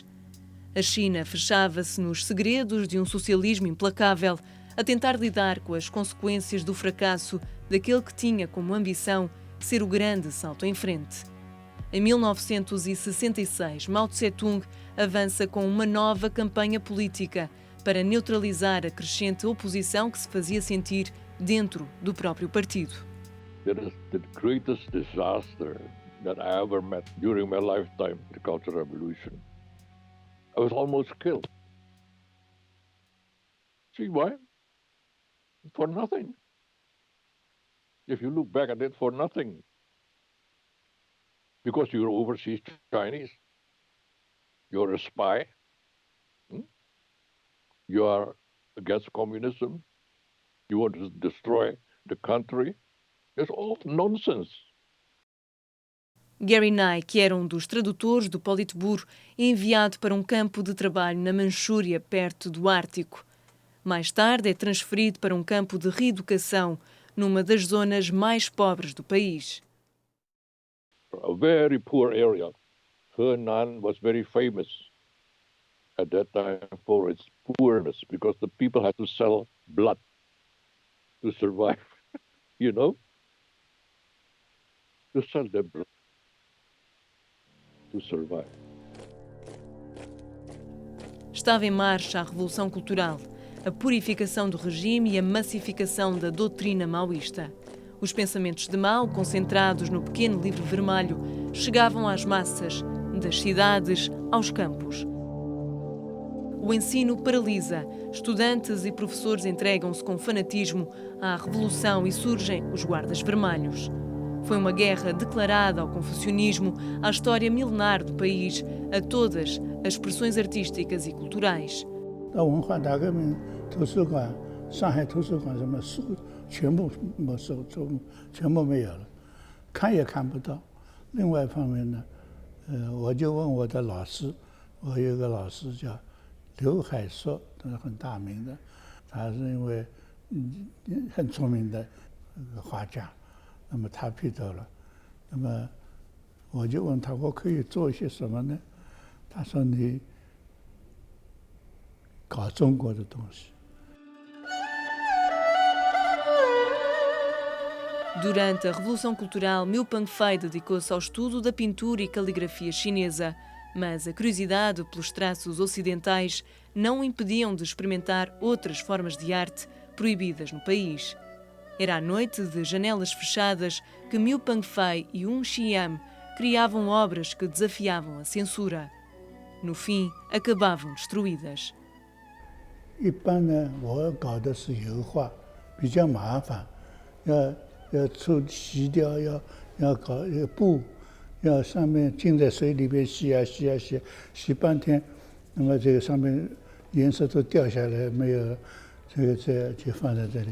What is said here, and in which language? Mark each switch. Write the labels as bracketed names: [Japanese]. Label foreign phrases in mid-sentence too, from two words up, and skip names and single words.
[Portuguese] A China fechava-se nos segredos de um socialismo implacável, a tentar lidar com as consequências do fracasso daquele que tinha como ambição ser o grande salto em frente. Em 1966, Mao Tse-tung avança com uma nova campanha política para neutralizar a crescente oposição que se fazia sentir dentro do próprio partido. [English] That is the greatest disaster that I ever met during my lifetime, the Cultural Revolution. I was almost killed. See why? For nothing. If you look back at it, for nothing. Because you're overseas Chinese. You're a spy. You are against communism. You want to destroy the country. It's all nonsense. [Portuguese] Gary Nye, que era um dos tradutores do Politburo, enviado para um campo de trabalho na Manchúria, perto do Ártico. Mais tarde é transferido para um campo de reeducação numa das zonas mais pobres do país. [English] A very poor area. Henan was very famous at that time for its poorness because the people had to sell blood to survive, you know? To sell their blood to survive. [Portuguese] Estava em marcha a Revolução Cultural, a purificação do regime e a massificação da doutrina maoísta. Os pensamentos de Mao, concentrados no pequeno livro vermelho, chegavam às massas, das cidades aos campos. O ensino paralisa. Estudantes e professores entregam-se com fanatismo à revolução e surgem os guardas vermelhos. Foi uma guerra declarada ao confucionismo, à história milenar do país, a todas as expressões artísticas e culturais. [Chinese] 到文化大革命，图书馆，上海图书馆什么书全部没收，全部没有了，看也看不到。另外一方面呢，我就问我的老师，我有一个老师叫刘海硕，他是很大名的，他是因为很出名的画家，那么他批斗了，那么我就问他，我可以做一些什么呢？他说你搞中国的东西。 [Portuguese] Durante a Revolução Cultural, Miu Pengfei dedicou-se ao estudo da pintura e caligrafia chinesa, mas a curiosidade pelos traços ocidentais não o impediam de experimentar outras formas de arte proibidas no país. Era à noite de janelas fechadas que Miu Pengfei e Xian criavam obras que desafiavam a censura. No fim, acabavam destruídas. [Chinese] 一般呢，我搞的是油画，比较麻烦，要出洗掉，要搞一个布，要上面浸在水里边洗啊洗啊洗，洗半天，那么这个上面颜色都掉下来，没有这就放在这里。